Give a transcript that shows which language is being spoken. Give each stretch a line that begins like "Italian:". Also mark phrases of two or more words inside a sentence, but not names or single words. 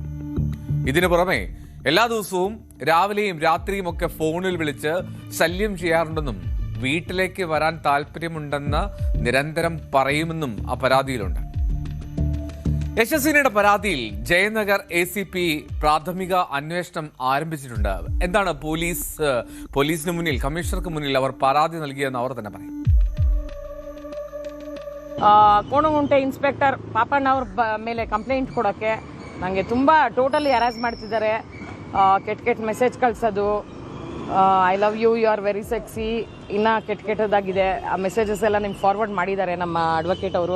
Malayalam: ഇതിനു പുറമെ എല്ലാ ദിവസവും രാവിലെയും രാത്രിയും ഒക്കെ ഫോണിൽ വിളിച്ച് ശല്യം ചെയ്യാറുണ്ടെന്നും വീട്ടിലേക്ക് വരാൻ താല്പര്യമുണ്ടെന്ന് നിരന്തരം പറയുമെന്നും ആ പരാതിയിലുണ്ട്. യശസ്വിനിയുടെ പരാതിയിൽ ജയനഗർ ACP പ്രാഥമിക അന്വേഷണം ആരംഭിച്ചിട്ടുണ്ട്. എന്താണ് പോലീസിന് മുന്നിൽ, കമ്മീഷണർക്ക് മുന്നിൽ അവർ പരാതി നൽകിയെന്ന് അവർ തന്നെ പറയും.
Kannada: ಕೋಣಗುಂಟೆ ಇನ್ಸ್ಪೆಕ್ಟರ್ ಪಾಪಣ್ಣ ಅವ್ರ ಮೇಲೆ ಕಂಪ್ಲೇಂಟ್ ಕೊಡೋಕ್ಕೆ ನನಗೆ ತುಂಬ
English: totally harass
Kannada: ಮಾಡ್ತಿದ್ದಾರೆ. ಕೆಟ್ಟ ಮೆಸೇಜ್ ಕಳಿಸೋದು,
English: I love you, you are very sexy,
Kannada: ಇನ್ನೂ ಕೆಟ್ಟದಾಗಿದೆ. ಆ ಮೆಸೇಜಸ್ ಎಲ್ಲ ನಿಮ್ಗೆ ಫಾರ್ವರ್ಡ್ ಮಾಡಿದ್ದಾರೆ ನಮ್ಮ ಅಡ್ವೊಕೇಟ್ ಅವರು.